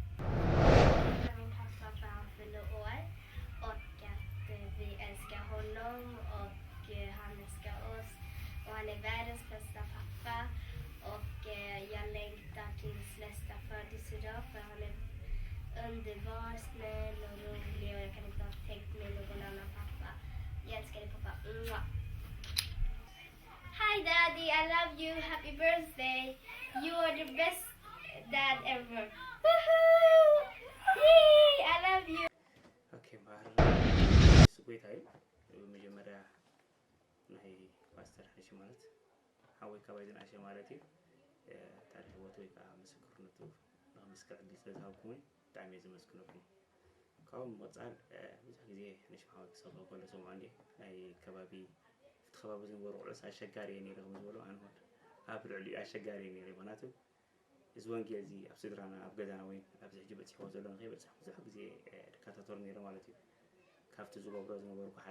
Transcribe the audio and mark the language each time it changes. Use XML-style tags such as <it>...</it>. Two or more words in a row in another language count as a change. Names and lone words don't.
<sv>Han är världens bästa pappa och jag längtar tills nästa födelsedag för han är underbar, snäll och rolig och jag kan inte ha tänkt mig någon annan pappa. Jag älskar dig pappa.</sv> <en>Mwah. Hi Daddy, I love you. Happy birthday. You are the best dad ever. Woohoo! Yay! I love you.</en> <ti>Okay, ስጎይታ መጀመሪያ ናይ ፓስተር ሕሽ ማለት ሓወይ ከባይዝን ኣሸ ማለት እዩ ታሪክ ቦት ወይ ከዓ ምስክርነቱ ንምስክር ዕድል ስለዝሃብኩምን ብጣዕሚ ዝመስክነኩም ካብኡ ወፃል ብዙሕ ግዜ ንሽ ሓወይ ክሰብሮ ከሎ ሰምዖ እንዴ ናይ ከባቢ ፍቲ ከባቢ ዝነበሩ ቁዕስ ኣሸጋሪ እየ ነይረ ከም ዝበሎ ኣነ እውን ኣብ ልዕሊኡ ኣሸጋሪ እየ ነይረ ምክንያቱ እዚ ወንጌል እዚ ኣብ ስድራና ኣብ ገዛና ወይ ኣብዚ ሕጂ በፂሕዎ ዘሎ ንኸይበፅሕ ብዙሕ ግዜ ድካታተር ነይረ ማለት እዩ ካብቲ ዝገብሮ ዝነበርኩ ሓደ</ti>